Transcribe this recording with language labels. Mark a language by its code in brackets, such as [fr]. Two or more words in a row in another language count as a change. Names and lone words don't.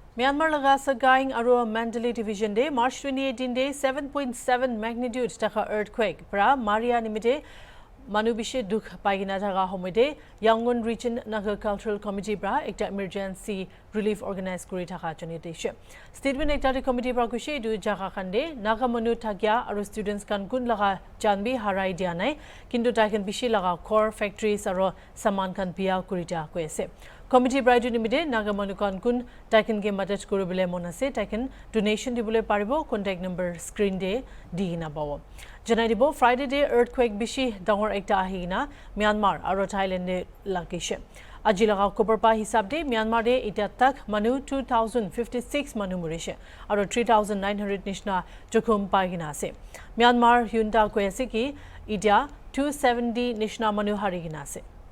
[nag] Myanmar laga sagaing aro Mandalay division day March 2018 day 7.7 magnitude taka earthquake pra Maria nimite manubishe dukh paigina thaga homode Yangon region Naga cultural committee bra ekta [en] emergency relief [nag] organize kuri thaka joni deshe statement ekta committee bra kushe du jaga khande Naga manu thagya aro students kan kun laga janbi harai dia nai kintu taiken bishi laga core factories aro saman kan bia kuri ta koise committee bra du nimite Naga manu kan kun taiken ge madad kuribole monase taiken donation dibole paribo [en] contact number [nag] screen de dina bawo janai dibo Friday day earthquake bishi dangor ekta ahina Myanmar aro Thailand de lakishe ajilaga koperpa hisab de Myanmar de eta tak manu 2056 manu murishe aro 3900 nishna jokhum paigina ase Myanmar junta koese ki ida 270 nishna manu harigina ase